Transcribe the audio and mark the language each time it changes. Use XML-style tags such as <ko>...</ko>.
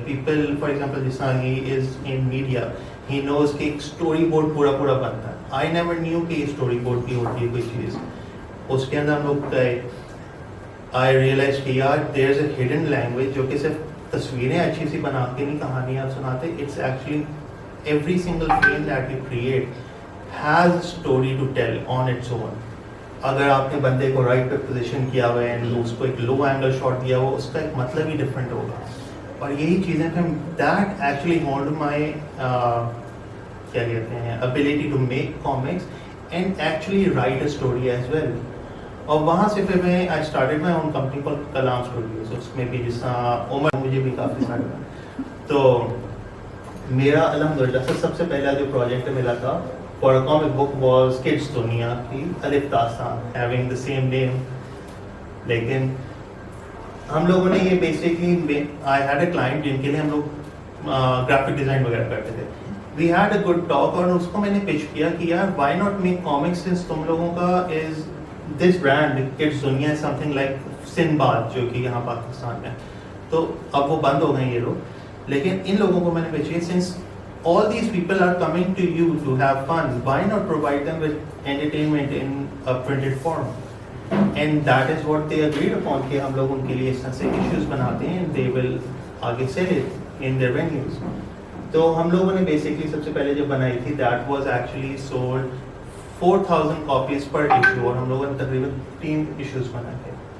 <en>people for example</en> <ur>جس طرح</ur> <en>he is in media, he knows</en> <ur>کہ ایک اسٹوری بورڈ پورا بنتا ہے.</ur> <en>I never knew</en> <ur>کہ یہ اسٹوری بورڈ کی ہوتی ہے کوئی چیز. اس کے اندر ہم لوگ گئے,</ur> <en>I realise</en> <ur>کہ یار</ur> <en>there is a hidden language</en> <ur>جو کہ صرف تصویریں اچھی سی بنا کے نہیں کہانیاں سناتے.</ur> <en>It's actually every single frame that you create has a story to tell on its own.</en> <ur>اگر آپ نے بندے کو رائٹ پہ پوزیشن کیا ہوا ہے, اس کو ایک لو اینگل شاٹ دیا ہوا, اس کا ایک مطلب ہی ڈفرینٹ ہوگا. اور یہی چیزیں پھر</ur> <en>that actually honed my</en> <ur>کیا کہتے ہیں</ur> <en>Ability to make comics and actually write a story as well.</en> <ur>اور وہاں سے پھر میں</ur> <en>I started my own company call Kalaam studios.</en> <ur>اس میں بھی جس طرح عمر مجھے بھی کافی سارا, تو میرا الحمدللہ سب سے پہلا جو پروجیکٹ ملا تھا</ur> <en>for a comic book was</en> <ur>kids دنیا کی الف داستان,</ur> <en>Having the same name.</en> <ur>لیکن ہم لوگوں نے یہ basically</ur> <en>I had a client</en> <ur>جن کے لیے ہم لوگ گرافک ڈیزائن وغیرہ کرتے تھے.</ur> <en>we had a good talk,</en> <ur>اور اس کو میں نے پچ کیا کہ یار</ur> <en>why not make comics since</en> <ur>تم لوگوں کا</ur> <en>is this brand</en> <ur>کڈس دنیا</ur> <en>something like</en> <ur>سنباد جو کہ یہاں پاکستان میں. تو اب وہ بند ہو گئے یہ لوگ, لیکن ان لوگوں کو میں نے بھیجی</ur> <en>Since all these people are coming to you to have fun, why not provide them with entertainment in a printed form? And that is what they agreed upon</en> <ur>کہ ہم لوگ ان کے لیے اس طرح سے issues بناتے ہیں</ur> <en>and they will</en> <ur>آگے</ur> <en>sell it in their venues.</en> <ur>تو ہم لوگوں نے basically سب سے پہلے جو بنائی تھی</ur> <en>that was actually sold 4,000 copies per issue,</en> <ur>اور ہم لوگوں نے تقریباً 3 issues بنائے تھے.</ur>